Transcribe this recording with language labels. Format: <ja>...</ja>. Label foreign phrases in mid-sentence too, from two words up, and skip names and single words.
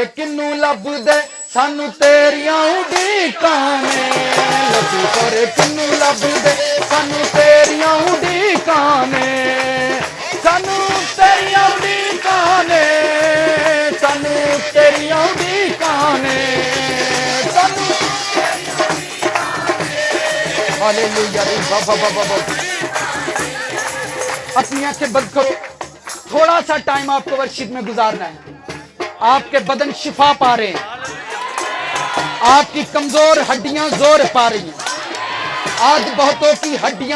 <pa>کنوں لب دے سانو تیریاں اڈیکاں نے لوکی خورے کنوں لب دے سانو تیریاں اڈیکاں نے سانو تیریاں اڈیکاں نے سانو تیریاں اڈیکاں نے سانو</pa> <ur>ہاللویا بابا بابا بابا اپنی آنکھیں بند کرو تھوڑا سا ٹائم آپ کو ورشپ میں گزارنا ہے آپ کے بدن شفا پا رہے ہیں آپ کی کمزور ہڈیاں زور پا رہی ہیں آج بہتوں کی ہڈیاں</ur>